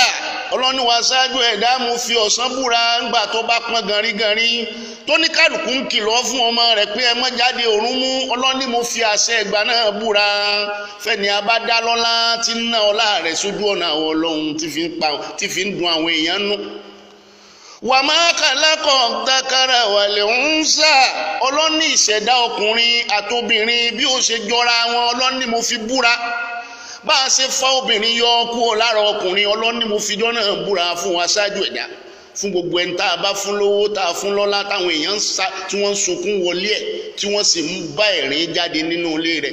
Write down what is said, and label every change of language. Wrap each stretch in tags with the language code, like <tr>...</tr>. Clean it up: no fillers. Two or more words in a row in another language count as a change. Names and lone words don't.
<yo>Ọlọ́run ní wá ṣáájú ẹ̀dá, mo fi ọ̀sán búra ńgbà tó bá pọ́n ganríganrí tó ní kálukú ń kìlọ̀ fún ọmọ rẹ̀ pé ẹ má jáde òrùn mú. Ọlọ́run ní mo fi àṣẹ ẹ̀gbà náà búra fẹ́ni a bá dá lọ́lá tí ń ná ọlá rẹ̀ sójú ọ̀nà àwọn Ọlọ́run tí fi ń dun àwọn èèyàn nú.</yo> <ar>وما خلق الذكر والأنثى.</ar> <yo>Ọlọ́run ní ìṣẹ̀dá ọkùnrin àtobìnrin bí ó ṣe jọra wọn. Ọlọ́run ní mo fi búra. Bá a ṣe fa obìnrin yọ kúrò lára ọkùnrin, Ọlọ́run ní mo fi jọ́ náà búra fún aṣáájú ẹ̀dá. Fún gbogbo ẹni tá a bá fún lówó, tá a fún lọ́lá, táwọn èèyàn ń sá tí wọ́n ń sunkún wọlé ẹ̀ tí wọ́n sì ń bá ẹ̀rín jáde nínú ilé rẹ̀.</yo>